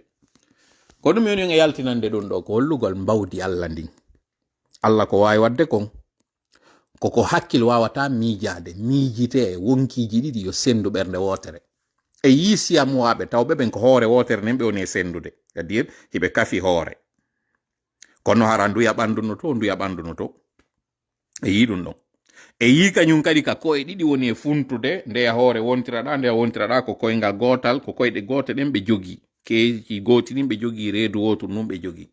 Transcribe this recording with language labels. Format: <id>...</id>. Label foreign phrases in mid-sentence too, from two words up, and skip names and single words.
<ff>Ko ɗum yoni en e yaltinande ɗum ɗo ko hollugol mbawdi Allah ndin. Allah ko wawi wadde kon koko hakkil wawata miijade, miijite wonkiji ɗiɗi yo sendu ɓernde wotere. E yi siyamowaɓe tawɓe ɓen ko hoore wotere nen ɓe woni e sendude,</ff> <fr>c'est-à-dire</fr> <ff>hiɓe kafi hoore kono hara nduya ɓandu no to e yi ɗum ɗon. E yi kañum kadi ka koye ɗiɗi woni e funtude ndeya hoore wontiraɗa ko koyngal gotal ko koyɗe gote ɗen ɓe jogi keji goti ɗin ɓe jogi reedu wotu num ɓe jogi.</ff>